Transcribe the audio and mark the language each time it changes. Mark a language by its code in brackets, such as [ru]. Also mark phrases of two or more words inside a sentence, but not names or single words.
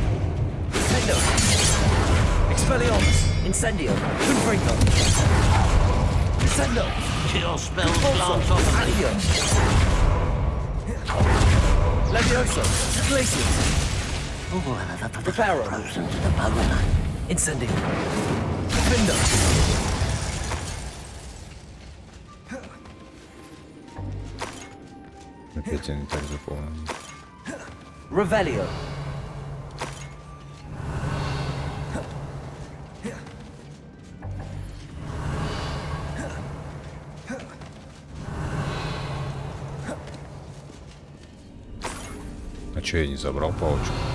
[en] Defendo. Expelliarmus. Incendio. Confringo. Descendo. Chill spells glance off of me. Accio. Levioso. Glacius. Reparo. Frozen to the bone. Incendio. Defendo. [ru] Опять они так заполнены. [en] Revelio. [ru] А чё, я не забрал палочку?